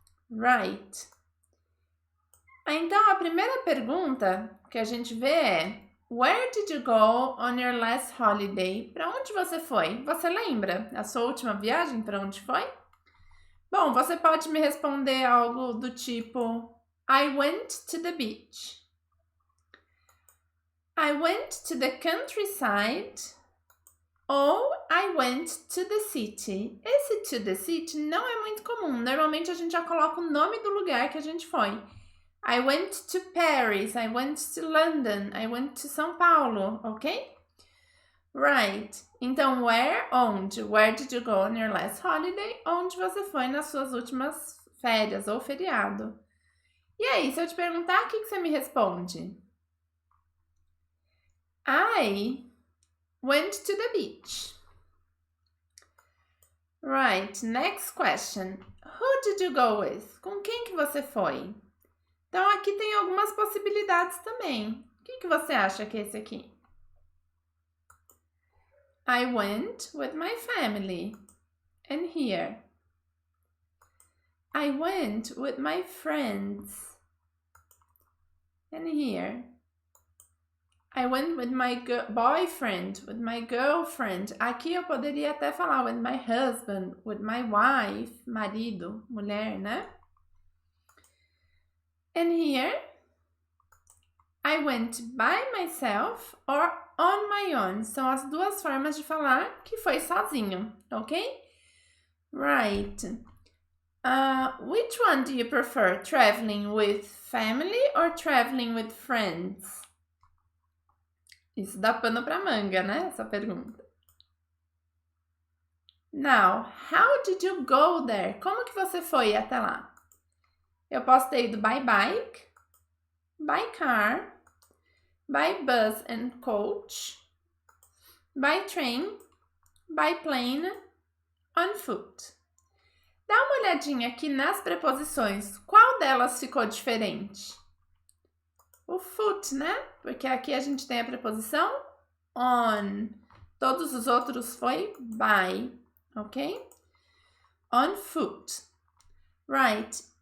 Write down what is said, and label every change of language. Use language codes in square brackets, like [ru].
[pt] Right. Então, a primeira pergunta que a gente vê é: [en] Where did you go on your last holiday? [pt] Para onde você foi? Você lembra a sua última viagem? Para onde foi? Bom, você pode me responder algo do tipo: [en] I went to the beach. I went to the countryside. Ou I went to the city. [pt] Esse [en] to the city [pt] não é muito comum. Normalmente a gente já coloca o nome do lugar que a gente foi. [en] I went to Paris, I went to London, I went to São Paulo, ok? Right. Então, where, onde? Where did you go on your last holiday? [pt] Onde você foi nas suas últimas férias ou feriado? E aí, se eu te perguntar, o que você me responde? [en] I went to the beach. Right, next question. Who did you go with? Com quem que você foi? [pt] Então, aqui tem algumas possibilidades também. O que você acha que é esse aqui? [en] I went with my family. And here? I went with my friends. And here? I went with my boyfriend, with my girlfriend. [pt] Aqui eu poderia até falar [en] with my husband, with my wife, [pt] marido, mulher, né? [en] And here? I went by myself or on my own. [pt] São as duas formas de falar que foi sozinho, ok? [en] Right. Which one do you prefer? Traveling with family or traveling with friends? [pt] Isso dá pano pra manga, né? Essa pergunta. [en] Now, how did you go there? [pt] Como que você foi até lá? Eu posso ter ido [en] by bike, by car, by bus and coach, by train, by plane, on foot. [pt] Dá uma olhadinha aqui nas preposições. Qual delas ficou diferente? O foot, né? Porque aqui a gente tem a preposição on. Todos os outros foi by, ok? On foot. Right.